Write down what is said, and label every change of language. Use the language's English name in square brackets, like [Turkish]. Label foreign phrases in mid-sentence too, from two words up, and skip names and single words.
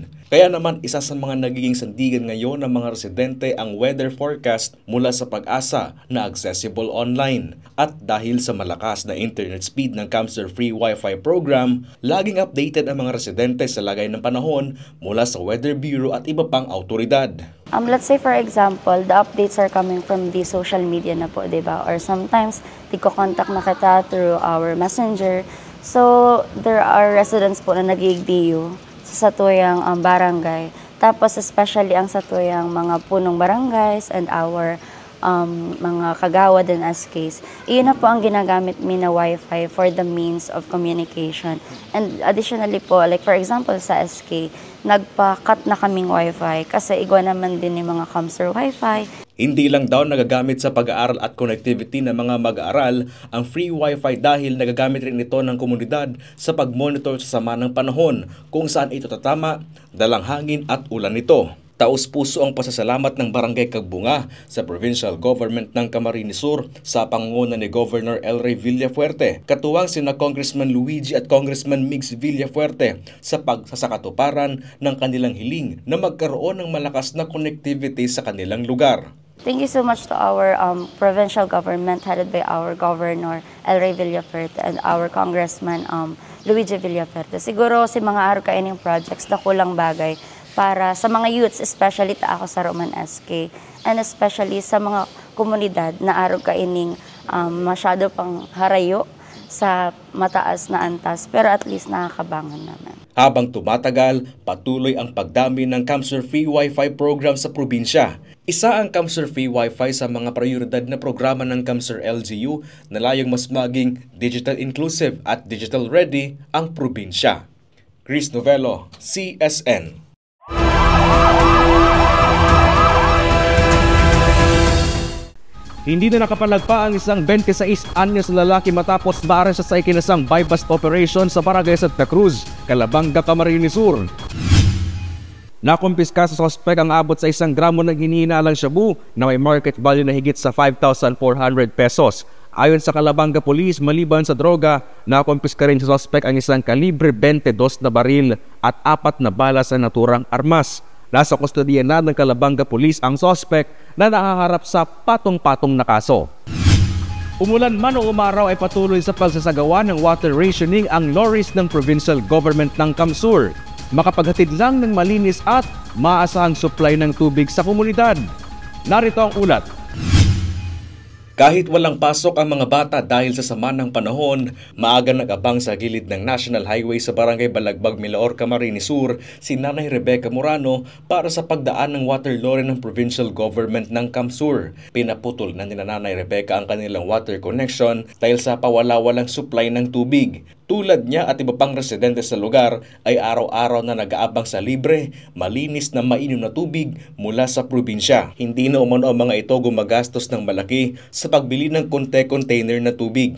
[Filipino] Kaya naman isa sa mga nagiging sandigan ngayon ng mga residente ang [English] weather forecast [Filipino] mula sa Pag-asa na accessible online. At dahil sa malakas na [English] internet speed [Filipino] ng Camsur Free Wi-Fi program, laging updated ang mga residente sa lagay ng panahon mula sa Weather Bureau at iba pang autoridad. [English] Let's say for example, the updates are coming from the social media [Filipino] na po, [English] diba? Or sometimes, [Bikol] iko-contact na kita [English] through our messenger. So, there are residents po [Bikol] na nag-i-DU sa satuyang barangay. Tapos, especially ang satuyang mga punong barangays [English] and our [Bikol] mga kagawad and SKs. [Filipino] Iyon na po ang ginagamit mi na Wi-Fi [English] for the means of communication. And additionally [Filipino] po, [English] like for example [Filipino] sa SK, nagpa-cut na kaming Wi-Fi kasi igwa naman din yung mga Camsur Wi-Fi. Hindi lang daw nagagamit sa pag-aaral at connectivity ng mga mag-aaral ang free Wi-Fi dahil nagagamit rin ito ng komunidad sa pag-monitor sa sama ng panahon kung saan ito tatama, dalang hangin at ulan nito. Taos-puso ang pasasalamat ng Barangay Kagbunga sa Provincial Government ng Camarines Sur sa pangunguna ni Governor Elray Villafuerte, katuwang sina Congressman Luigi at Congressman Migs Villafuerte sa pagsasakatuparan ng kanilang hiling na magkaroon ng malakas na connectivity sa kanilang lugar. [English] Thank you so much to our provincial government headed by our Governor Elray Villafuerte and our Congressman Luigi Villafuerte. [Bikol] Siguro si mga araw kaining projects na kulang bagay para sa mga youths, especially ta ako sa Roman SK, [English] and especially [Filipino] sa mga komunidad na araw kaining masyado pang harayo sa mataas na antas, pero at least nakakabangon naman. Habang tumatagal, patuloy ang pagdami ng Camsur Free Wi-Fi program sa probinsya. Isa ang Camsur Free Wi-Fi sa mga prioridad na programa ng Camsur LGU na layong mas maging [English] digital inclusive [Filipino] at [English] digital ready [Filipino] ang probinsya. Chris Novello, CSN. Hindi na nakapalagpa ang isang 26 anyos na lalaki matapos maaresto sa ikinasang [English] buy-bust operation [Filipino] sa Barangay Santa Cruz, Calabanga, Camarines Sur. Nakumpiska sa sospek ang abot sa 1 gramo ng hinihinalang shabu na may [English] market value [Filipino] na higit sa 5,400 pesos. Ayon sa Calabanga Police, maliban sa droga, nakumpiska rin sa sospek ang isang kalibre 22 na baril at 4 na bala sa naturang armas. Nasa kustodiya na ng Calabanga Police ang sospek na nakaharap sa patong-patong na kaso. Umulan man o umaraw ay patuloy sa pagsasagawa ng [English] water rationing [Filipino] ang lorries ng provincial government ng Kamsur. Makapaghatid lang ng malinis at maasahang supply ng tubig sa komunidad. Narito ang ulat. Kahit walang pasok ang mga bata dahil sa sama ng panahon, maaga nag-abang sa gilid ng National Highway sa Barangay Balagbag, Milaor, Camarines Sur si Nanay Rebecca Morano para sa pagdaan ng [English] water lorry [Filipino] ng provincial government ng Kamsur. Pinaputol na ni Nanay Rebecca ang kanilang [English] water connection [Filipino] dahil sa pawala-walang supply ng tubig. Tulad niya at iba pang residente sa lugar ay araw-araw na nag-aabang sa libre, malinis na mainom na tubig mula sa probinsya. Hindi na umano ang mga ito gumagastos ng malaki sa pagbili ng container na tubig.